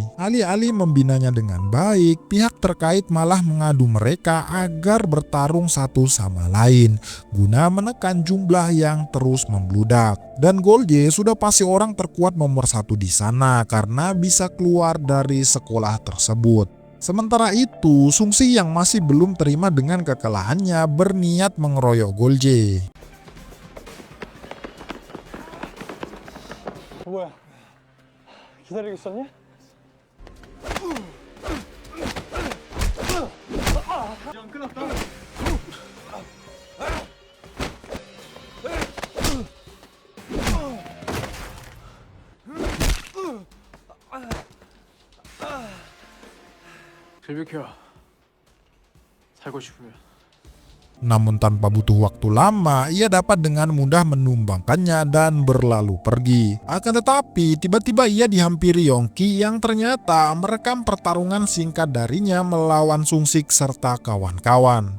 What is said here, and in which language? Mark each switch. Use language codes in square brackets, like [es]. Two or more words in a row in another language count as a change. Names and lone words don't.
[id] Alih-alih membinanya dengan baik, pihak terkait malah mengadu mereka agar bertarung satu sama lain guna menekan jumlah yang terus membludak. Dan Golje sudah pasti orang terkuat nomor satu di sana karena bisa keluar dari sekolah tersebut. Sementara itu, Sung-sik yang masih belum terima dengan kekalahannya berniat mengeroyok Golje. [ko] 뭐야? 기다리고 있었냐? 안 끝났다. 빌비켜. 살고 싶으면. [id] Namun tanpa butuh waktu lama, ia dapat dengan mudah menumbangkannya dan berlalu pergi. Akan tetapi, tiba-tiba ia dihampiri Yongki yang ternyata merekam pertarungan singkat darinya melawan Sungsik serta kawan-kawan.